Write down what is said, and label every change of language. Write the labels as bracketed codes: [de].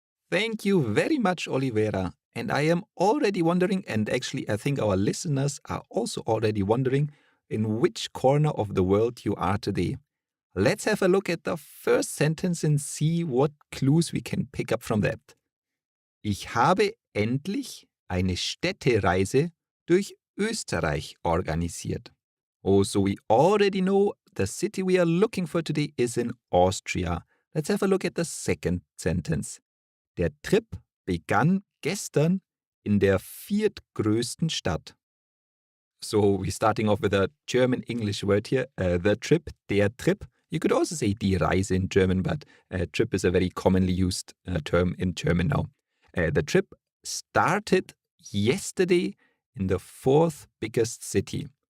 [en] Thank you very much, Oliveira. And I am already wondering, and actually I think our listeners are also already wondering, in which corner of the world you are today. Let's have a look at the first sentence and see what clues we can pick up from that. [de] Ich habe endlich eine Städtereise durch Österreich organisiert. [en] Oh, so we already know the city we are looking for today is in Austria. Let's have a look at the second sentence. [de] Der Trip begann gestern in der viertgrößten Stadt. [en] So we're starting off with a German-English word here, the trip, der Trip. You could also say die Reise in German, but trip is a very commonly used term in German now. The trip started yesterday in the fourth biggest city.